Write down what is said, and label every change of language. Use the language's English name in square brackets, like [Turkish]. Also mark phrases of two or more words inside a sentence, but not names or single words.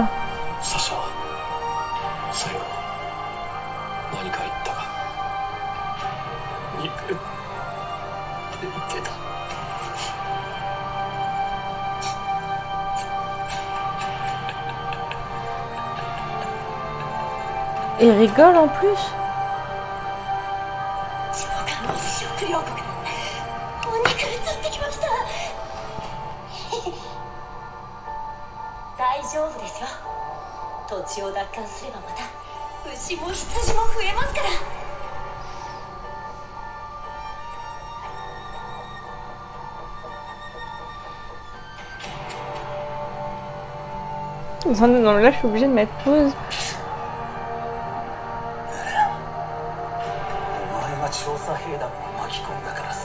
[Japanese] Sacha は最後何か言ったか。肉って言ってた。 [French] Et il rigole en plus. [Japanese] 大丈夫ですよ。土地を奪還すればまた牛も羊も増えますから。 [French] Non, là, je suis obligée de mettre pause. [Japanese] お前は調査兵団を巻き込んだか。